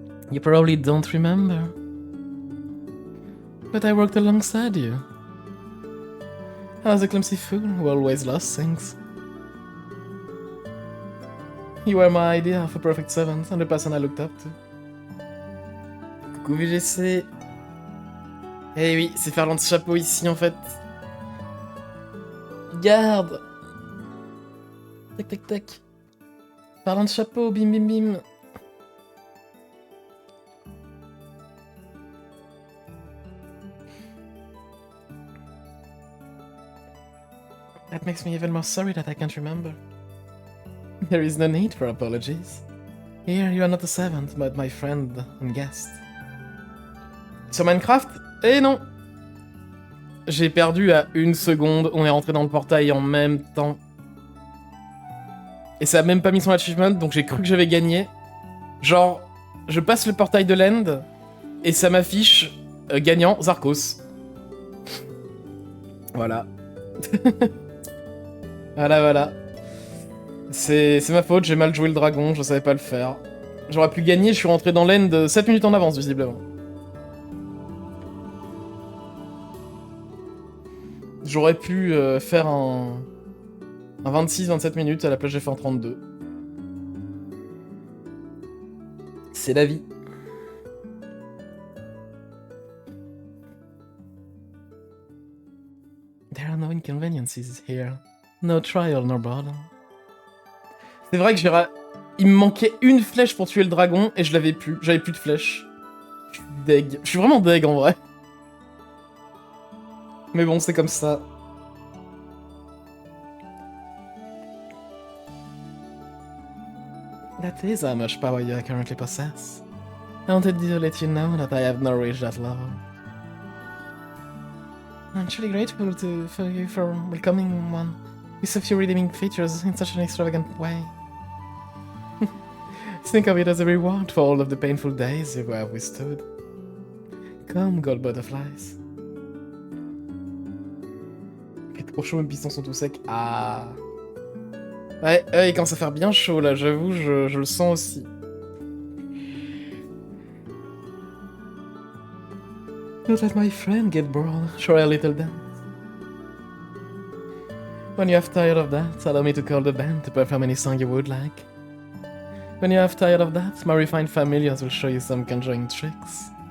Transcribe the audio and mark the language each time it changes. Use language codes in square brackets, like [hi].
[en] You probably don't remember. But I worked alongside you. I was a clumsy fool who always lost things. You were my idea of a perfect servant and the person I looked up to. [fr] Coucou VGC. Eh oui, c'est Farland Chapeau ici en fait. Garde. Tac tac tac. Farland Chapeau, bim bim bim. [en] That makes me even more sorry that I can't remember. There is no need for apologies. Here, you are not a servant, but my friend and guest. [fr] Sur Minecraft? Eh non! J'ai perdu à 1 seconde, on est rentré dans le portail en même temps. Et ça a même pas mis son achievement, donc j'ai cru que j'avais gagné. Genre, je passe le portail de l'end, et ça m'affiche gagnant Zarkos. Voilà. Voilà. C'est ma faute, j'ai mal joué le dragon, je savais pas le faire. J'aurais pu gagner, je suis rentré dans l'end 7 minutes en avance, visiblement. J'aurais pu faire un 26-27 minutes, à la place j'ai fait en 32. C'est la vie. [en] There are no inconveniences here. No trial, no bother. [fr] C'est vrai que il me manquait une flèche pour tuer le dragon et je l'avais plus. J'avais plus de flèches. Je suis deg. Je suis vraiment deg en vrai. Mais bon, c'est comme ça. [en] That is how much power you currently possess. I wanted to let you know that I have not reached that level. I'm truly grateful for you for welcoming one with so few redeeming features in such an extravagant way. Think of it as a reward for all of the painful days you have withstood. Come, gold butterflies. [fr] Il fait trop chaud, mes pistons sont tout secs. Ah. Ouais, il commence à faire bien chaud là, j'avoue, je le sens aussi. [en] Don't let my friend get bored. Try a little dance. When you have tired of that, allow me to call the band to perform any song you would like. When you have tired of that, my refined familiars will show you some conjuring tricks.